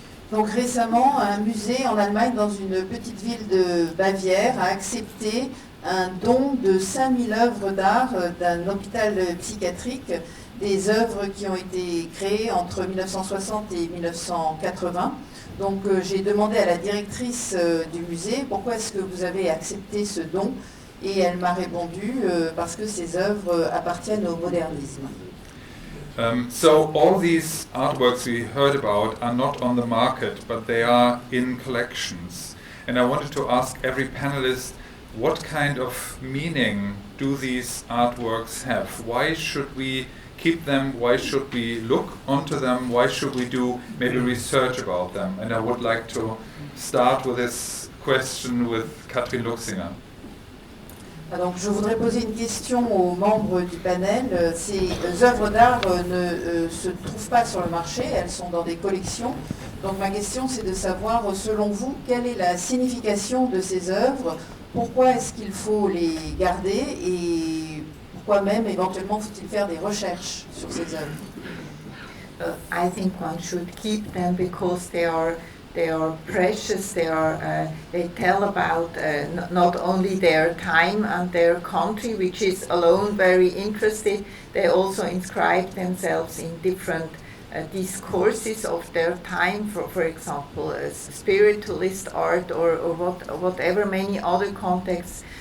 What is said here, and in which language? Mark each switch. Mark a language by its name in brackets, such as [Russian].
[French] Donc récemment, un musée en Allemagne, dans une petite ville de Bavière, a accepté un don de 5000 œuvres d'art d'un hôpital psychiatrique, des œuvres qui ont été créées entre 1960 et 1980. Donc j'ai demandé à la directrice du musée pourquoi est-ce que vous avez accepté ce don, et elle m'a répondu parce que ces œuvres appartiennent au modernisme. [English] So all these artworks we heard about are not on the market, but they are in collections. And I wanted to ask every panelist, what kind of meaning do these artworks have? Why should we keep them? Why should we look onto them? Why should we do maybe research about them? And I would like to start with this question with Katrin Luxinger. [French] Donc je voudrais poser une question aux membres du panel. Ces œuvres d'art ne se trouvent pas sur le marché, elles sont dans des collections. Donc ma question c'est de savoir, selon vous, quelle est la signification de ces œuvres? Pourquoi est-ce qu'il faut les garder et pourquoi même éventuellement faut-il faire des recherches sur ces œuvres? [English] I think one should keep them because they are precious. They tell about not only their time and their country, which is alone very interesting. They also inscribe themselves in different discourses of their time, for example, spiritualist art or whatever, many other contexts.